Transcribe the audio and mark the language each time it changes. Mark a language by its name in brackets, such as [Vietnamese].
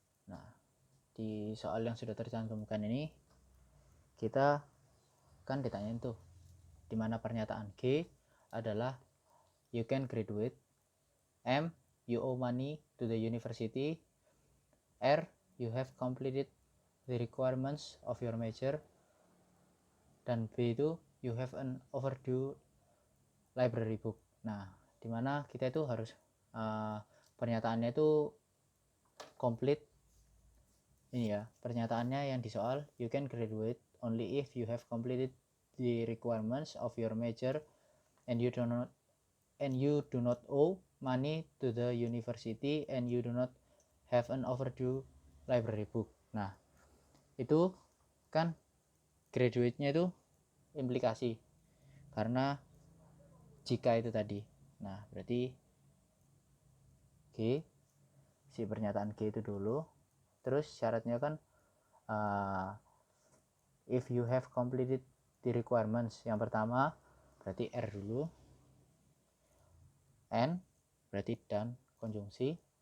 [Indonesian] Nah, di soal yang sudah tercantumkan ini kita kan ditanyain tuh, dimana pernyataan G adalah [English] you can graduate, M you owe money to the university, R you have completed the requirements of your major, [Indonesian] dan B itu [English] you have an overdue library book. [Indonesian] Nah, dimana kita itu harus pernyataannya itu complete. Ini ya, pernyataannya yang di soal, [English] you can graduate only if you have completed the requirements of your major and you do not owe money to the university and you do not have an overdue library book. [Indonesian] Nah, itu kan graduate-nya itu implikasi karena jika itu tadi. Nah, berarti G, si pernyataan G itu dulu, terus syaratnya kan [English] if you have completed the requirements, [Indonesian] yang pertama berarti R dulu, N berarti dan konjungsi,